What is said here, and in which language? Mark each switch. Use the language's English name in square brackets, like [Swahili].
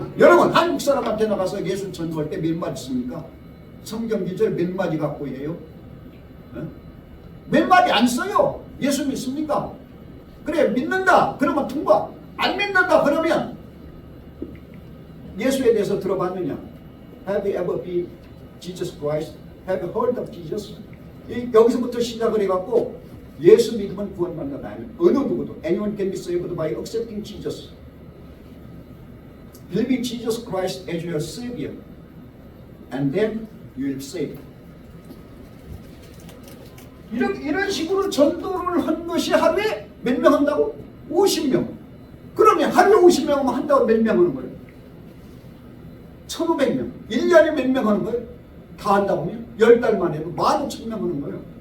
[Korean] 여러분 한국 사람한테 나가서 예수 전도할 때 몇 마디 씁니까? 성경 기절 몇 마디 갖고 해요? 몇 마디 안 써요. 예수 믿습니까? 그래 믿는다 그러면 통과. 안 믿는다 그러면 예수에 대해서 들어봤느냐? [English] Have you ever been Jesus Christ? Have you heard of Jesus? [Korean] 여기서부터 시작을 해갖고 예수 믿으면 구원받는다. 어느 누구도 [English] anyone can be saved by accepting Jesus. Believe Jesus Christ as your Savior, and then you will be saved. [Korean] 이런 식으로 전도를 한 것이 하루에 몇 명 한다고? 50명. 그러면 하루에 50명 하면 한다고 몇 명 하는 거예요? 1,500명. 1년에 몇 명 하는 거예요? 다 한다고 하면 10달만 해도 15,000명 하는 거예요.